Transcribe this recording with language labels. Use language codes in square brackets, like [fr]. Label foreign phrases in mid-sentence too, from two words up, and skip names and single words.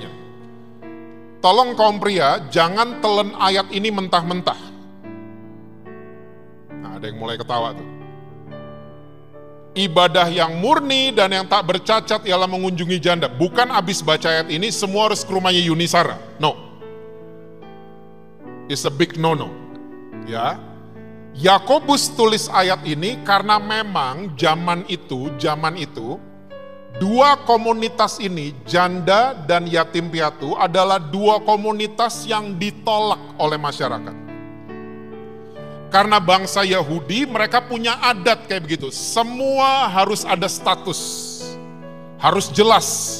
[id] Tolong kaum pria, jangan telan ayat ini mentah-mentah. Nah, ada yang mulai ketawa tuh. Ibadah yang murni dan yang tak bercacat ialah mengunjungi janda. Bukan abis baca ayat ini, semua harus ke rumahnya Yuni Sara. [en] No. It's a big no-no. [id] Ya. Yakobus tulis ayat ini karena memang zaman itu 2 komunitas ini, janda dan yatim piatu, adalah 2 komunitas yang ditolak oleh masyarakat. Karena bangsa Yahudi mereka punya adat kayak begitu, semua harus ada status, harus jelas.